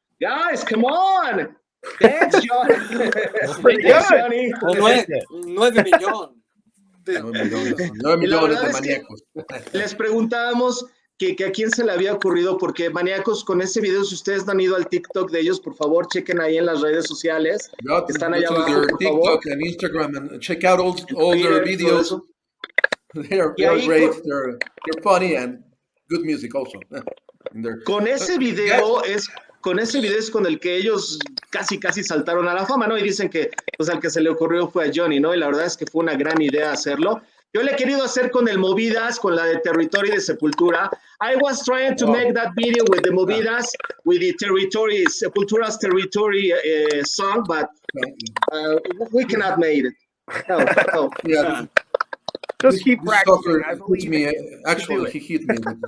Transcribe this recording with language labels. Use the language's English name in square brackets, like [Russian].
[English] Guys, come on. Thanks, John. Thanks, Johnny. [Spanish] 9 millones. 9 millones de maníacos. Les preguntábamos que a quién se le había ocurrido, porque Maníacos, con ese video, si ustedes no han ido al TikTok de ellos, por favor, chequen ahí en las redes sociales. Están allá abajo, por TikTok favor. [English] and Instagram, and check out all their videos. They're great. They're funny and good music also. [Spanish] Con ese video es con el que ellos casi saltaron a la fama, ¿no? Y dicen que pues al que se le ocurrió fue a Johnny, ¿no? Y la verdad es que fue una gran idea hacerlo. Yo le he querido hacer con el Movidas, con la de Territory de Sepultura. [English] I was trying to make that video with the Movidas, with the Territory, Sepultura's Territory song, but we cannot make it. No. Yeah. Just keep practicing. Actually, he hit me.